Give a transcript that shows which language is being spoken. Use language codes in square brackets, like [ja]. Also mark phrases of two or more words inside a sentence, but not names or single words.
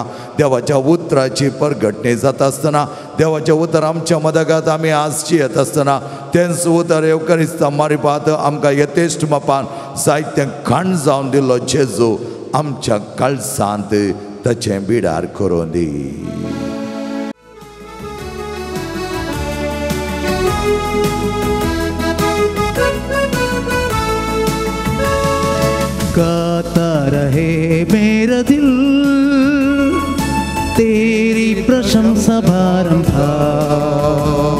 [kok] देवाच्या उतराची परगटणी जाता आसतना देवाचें उतर आमच्या मदगांत आमी आज जियेत आसतना तेंच उतर एवकरिस्तां मारिपात आमकां यथेश्ट मापान जायतें खाण जावन दिल्लो जेजू आमच्या काळजांत ताचें बिडार करून दी. [hi] गाता रहे मेरा दिल तेरी प्रशंसा बारंबार.